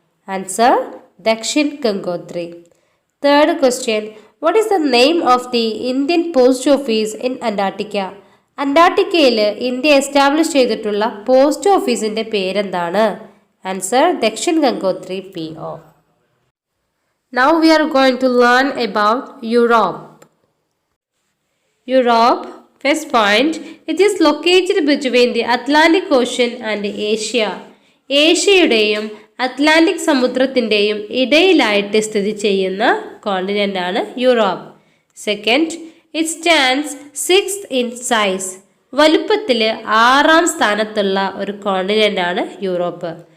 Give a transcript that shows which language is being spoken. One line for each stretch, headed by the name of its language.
English: Answer, Dakshin Gangotri. Third question, what is the name of the Indian post office in Antarctica?
Malayalam: അന്റാർട്ടിക്കയിൽ India establish ചെയ്തിട്ടുള്ള post ഓഫീസിന്റെ പേരെന്താണ്?
English: Answer, Dakshin Gangotri PO. Now we are going to learn about Europe. Europe, first point, it is located between the Atlantic Ocean and Asia.
Malayalam: ഏഷ്യയുടെയും Atlantic സമുദ്രത്തിൻ്റെയും ഇടയിലായിട്ട് സ്ഥിതി ചെയ്യുന്ന continent ആണ് Europe.
English: Second, it stands 6th in size.
Malayalam: വലുപ്പത്തിൽ 6ാം സ്ഥാനത്തുള്ള ഒരു continent ആണ് Europe.